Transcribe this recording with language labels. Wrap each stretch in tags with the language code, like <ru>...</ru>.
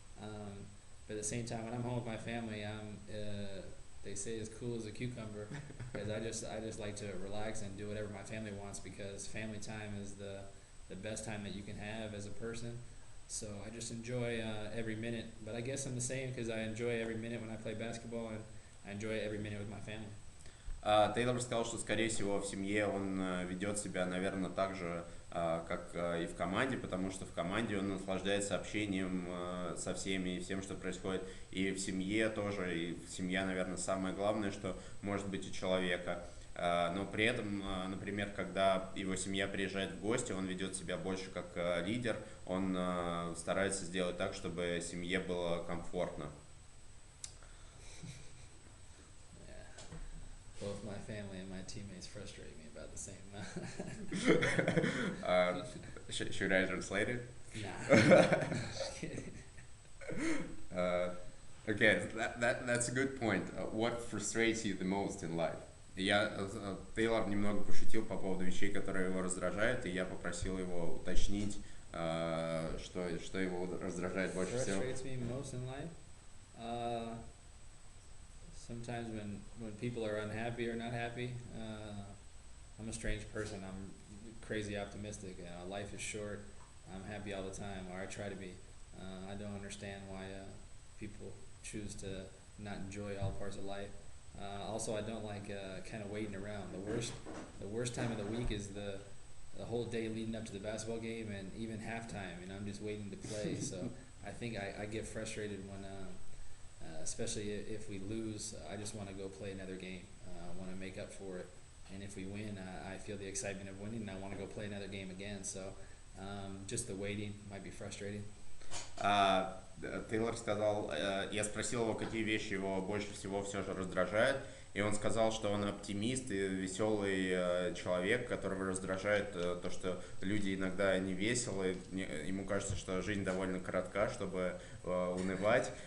<en>But at the same time, when I'm home with my family, I'm they say as cool as a cucumber, because I just like to relax and do whatever my family wants, because family time is the best time that you can have as a person. So I just enjoy every minute. But I guess I'm the same, because I enjoy every minute when I play basketball, and I enjoy every minute with my family.</en> <ru>Тейлор сказал, что, скорее всего, в семье он ведет себя, наверное, так же, как и в команде, потому что в команде он наслаждается общением со всеми и всем, что происходит. И в семье тоже, и семья, наверное, самое главное, что может быть у человека. Но при этом, например, когда его семья приезжает в гости, он ведет себя больше как лидер, он старается сделать так, чтобы семье было комфортно.</ru> <en>Both my family and my teammates frustrate me about the same. Should I translate it? Nah. Just kidding. Okay, that's a good point. What frustrates you the most in life?</en> <ru>Тейлор немного пошутил по поводу вещей, которые его раздражают, и я попросил его уточнить, что его раздражает больше всего.</ru> <en>Frustrates me most in life? Sometimes when people are unhappy or not happy, I'm a strange person. I'm crazy optimistic. Life is short. I'm happy all the time, or I try to be. I don't understand why people choose to not enjoy all parts of life. Also, I don't like kind of waiting around. The worst time of the week is the whole day leading up to the basketball game, and even halftime, and I'm just waiting to play. So I think I get frustrated when, especially if we lose, I just want to go play another game. I want to make up for it. And if we win, I feel the excitement of winning, and I want to go play another game again. So just the waiting might be frustrating.</en> <ru>Тейлор сказал, я спросил его, какие вещи его больше всего все же раздражают, и он сказал, что он оптимист и веселый человек, которого раздражает то, что люди иногда не веселы, ему кажется, что жизнь довольно коротка, чтобы унывать.</ru>